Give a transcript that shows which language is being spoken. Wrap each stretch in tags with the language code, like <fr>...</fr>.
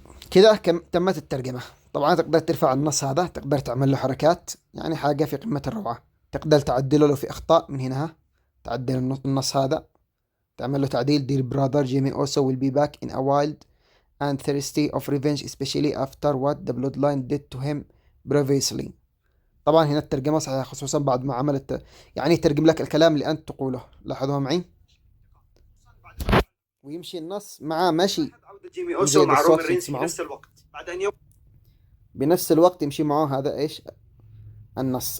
<ar>كده تمت الترجمة. طبعا تقدر ترفع النص هذا، تقدر تعمل له حركات، يعني حاجة في قمة الروعة. تقدر تعدله لو في أخطاء من هنا، تعدل النص هذا، تعمل له تعديل.</ar> <en>dear brother Jimmy also will be back in a wild and thirsty of revenge especially after what the bloodline did to him previously.</en> <ar>طبعا هنا الترجمة صحيحة، خصوصا بعد ما عملت يعني يترجم لك الكلام اللي أنت تقوله. لاحظوها معي، ويمشي النص مع ماشي عودة جيمي أوسو مع رومان رينز في نفس الوقت بعد أن بنفس الوقت يمشي معه هذا إيش النص.</ar>